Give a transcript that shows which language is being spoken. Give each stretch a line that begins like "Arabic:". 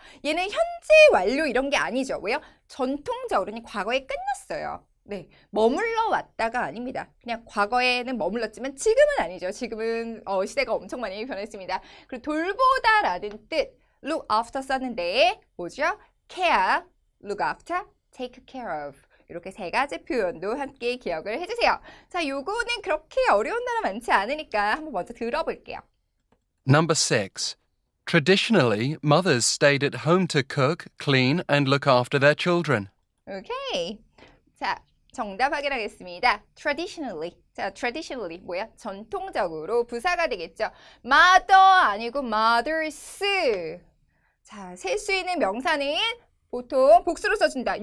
Korean: 얘는 현재 완료 이런 게 아니죠. 왜요? 전통적으로는 과거에 끝났어요. 네, 머물러 왔다가 아닙니다. 그냥 과거에는 머물렀지만 지금은 아니죠. 지금은 시대가 엄청 많이 변했습니다. 그리고 돌보다라는 뜻,
English: look after
Korean: 썼는데 뭐죠?
English: care, look after, take care of.
Korean: 이렇게 세 가지 표현도 함께 기억을 해주세요. 자, 요거는 그렇게 어려운 단어 많지 않으니까 한번 먼저 들어볼게요.
English: Number 6. Traditionally, mothers stayed at home to cook, clean, and look after their children.
Korean: 오케이. 자, 정답 확인하겠습니다. traditionally. 자, traditionally 뭐야? 전통적으로 부사가 되겠죠. mother 아니고 mothers. 자, 셀 수 있는 명사는 보통 복수로 써준다.